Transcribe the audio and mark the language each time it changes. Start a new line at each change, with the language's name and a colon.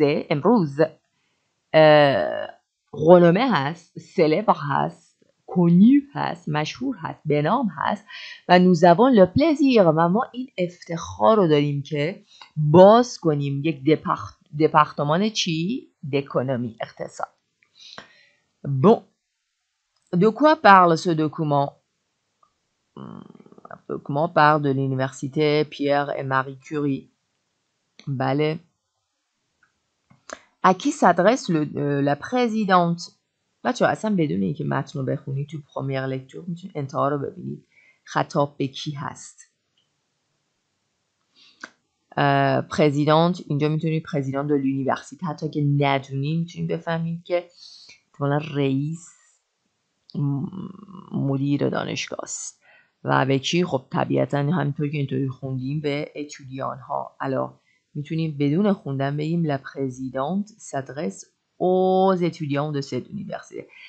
Persian: امروز رنومه هست، سلبر هست، کنیو هست، مشهور هست، به نام هست و
French: nous avons le plaisir
Persian: و ما این افتخار رو داریم که باز کنیم یک دپارتمان چی؟
French: d'économie
Persian: اقتصاد.
French: Bon, de quoi parle ce document? Le document parle de l'université Pierre et Marie Curie.
Persian: بله.
French: À qui s'adresse la présidente?
Persian: بچه اصلا بدون اینکه متن رو بخونید تو پرومیر لکتور میتونید انتها رو ببینید. خطاب به کی هست؟ پرزیدنت اینجا میتونید پرزیدنت دو l'université حتی که ندونید میتونید بفهمید که احتمالا رئیس مدیر دانشگاه است. و به کی؟ خب طبیعتا همینطور که اینطوری خوندیم به اتودیان ها. الا میتونیم بدون خوندن بگیم
French: la présidente s'adresse aux étudiants de cette université.